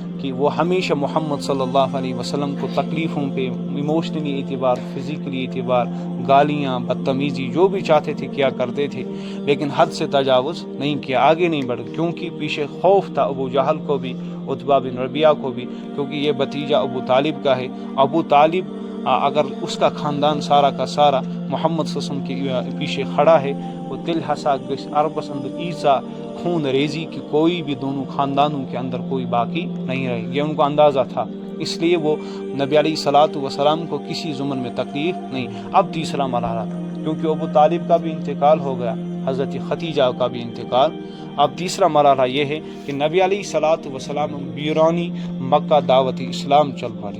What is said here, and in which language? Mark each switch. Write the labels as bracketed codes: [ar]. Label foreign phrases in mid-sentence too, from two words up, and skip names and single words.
[ur] کہ وہ ہمیشہ محمد [ar] صلی اللہ علیہ وسلم [ur] کو تکلیفوں پہ ایموشنلی اعتبار، فزیکلی اعتبار، گالیاں، بدتمیزی جو بھی چاہتے تھے کیا کرتے تھے، لیکن حد سے تجاوز نہیں کیا، آگے نہیں بڑھے، کیونکہ پیچھے خوف تھا ابو جہل کو بھی، عتبہ بن ربیعہ کو بھی، کیونکہ یہ بھتیجا ابو طالب کا ہے۔ ابو طالب اگر اس کا خاندان سارا کا سارا محمد [ar] صلی اللہ علیہ وسلم [ur] کے پیچھے کھڑا ہے، وہ [ks] تل ہسا گس عربس اندر [ur] ایسا خون ریزی کہ کوئی بھی دونوں خاندانوں کے اندر کوئی باقی نہیں رہے، یہ ان کو اندازہ تھا، اس لیے وہ نبی [ar] علیہ الصلوۃ والسلام [ur] کو کسی ضمن میں تکلیف نہیں۔ اب تیسرا مرحلہ تھا، کیونکہ ابو طالب کا بھی انتقال ہو گیا، حضرت ختیجہ کا بھی انتقال، اب تیسرا مرحلہ یہ ہے کہ نبی [ar] علیہ الصلوۃ والسلام [ur] بیرونی مکہ دعوت اسلام چل پڑی۔